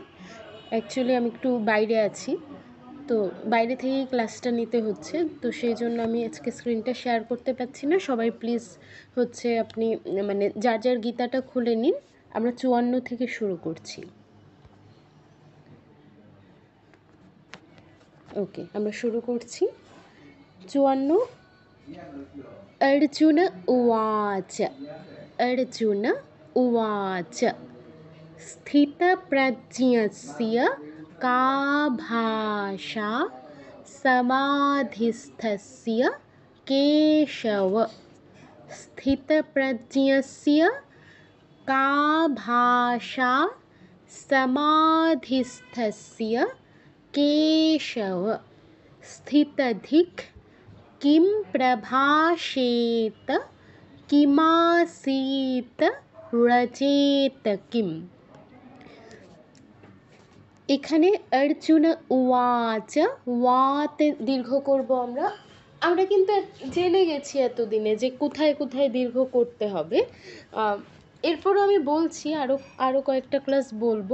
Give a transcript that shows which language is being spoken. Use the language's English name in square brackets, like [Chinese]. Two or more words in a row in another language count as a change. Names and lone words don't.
[Bangla] অ্যাকচুয়ালি আমি একটু বাইরে আছি, তো বাইরে থেকেই ক্লাসটা নিতে হচ্ছে, তো সেই জন্য আমি আজকে স্ক্রিনটা শেয়ার করতে পারছি না। সবাই প্লিজ হচ্ছে আপনি মানে যার যার গীতাটা খুলে নিন। আমরা 54 থেকে শুরু করছি। ওকে, আমরা শুরু করছি। [Sanskrit] 54। अर्जुन उवाच। अर्जुन उवाच स्थितप्रज्ञस्य का भाषा समाधिस्थस्य केशव। स्थितप्रज्ञस्य का भाषा समाधिस्थस्य केशव। स्थितधिक किं प्रभाषेत किमासीत रचेत किम। [Bangla] এখানে [Sanskrit] अर्जुन उवाच, [Bangla] ওয়াতে দীর্ঘ করব আমরা। আমরা কিন্তু জেনে গেছি এতদিনে যে কোথায় কোথায় দীর্ঘ করতে হবে। এরপরও আমি বলছি, আরও কয়েকটা ক্লাস বলবো।